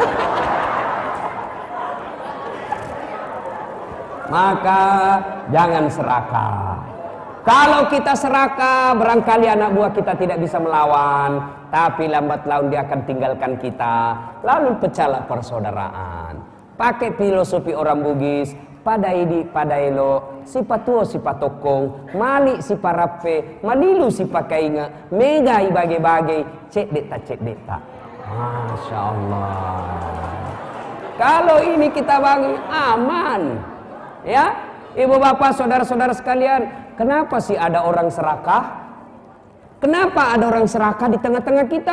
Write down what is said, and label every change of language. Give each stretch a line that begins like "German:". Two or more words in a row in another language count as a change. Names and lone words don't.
Indonesian: Maka jangan serakah. Kalau kita serakah, barangkali anak buah kita tidak bisa melawan, tapi lambat laun dia akan tinggalkan kita. Lalu pecahlah persaudaraan. Pakai filosofi orang Bugis,
Buginese: padaidi padaelo, si patuo si patokong, mali si parape, malilu si pakainga, mega ibage-bage, cek deta.
Arabic: ما شاء الله.
Indonesian: Kalau ini kita bagi aman, ya, ibu bapak saudara-saudara sekalian. Kenapa sih ada orang serakah? Kenapa ada orang serakah di tengah-tengah kita?